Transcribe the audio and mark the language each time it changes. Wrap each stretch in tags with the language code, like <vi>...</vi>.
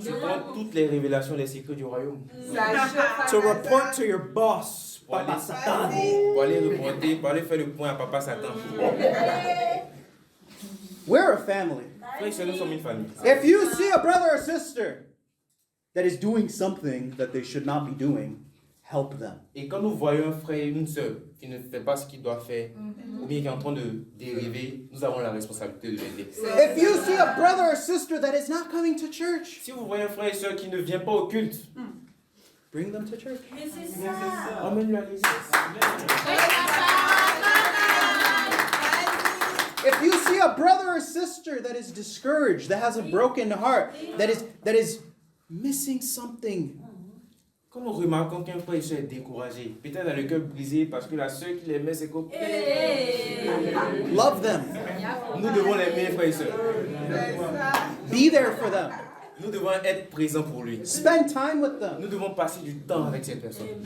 <fr>Tu prends toutes les révélations, les secrets du royaume</fr> <en>to report to your boss, Papa Satan.</en> <fr>pour aller reporter, pour aller faire le point à Papa Satan.</fr> <en>We're a family.</en> <fr>Frères et sœurs, nous sommes une famille.</fr> <en>If you see a brother or sister that is doing something that they should not be doing, help them.</en> <fr>Et quand nous voyons un frère et une sœur qui ne fait pas ce qu'il doit faire, ou bien qui est en train de dériver, nous avons la responsabilité de l'aider.</fr> <en>If you see a brother or sister that is not coming to church,</en> <fr>Si vous voyez un frère et sœur qui ne vient pas au culte,</fr> <en>bring them to church.</en> <fr>emmène-le à l'église.</fr> <en>If you see a brother or sister that is discouraged, that has a broken heart, that is missing something,</en> <fr>Quand nous remarquons qu'un frère et sœur est découragé, peut-être dans le cœur brisé parce que la sœur qui l'aimait, c'est comme...</fr> <en>love them.</en> <fr>Nous devons l'aimer, frère et sœur.</fr> <en>Be there for them.</en> <fr>Nous devons être présents pour lui.</fr> <en>Spend time with them.</en> <fr>Nous devons passer du temps avec cette personne.</fr>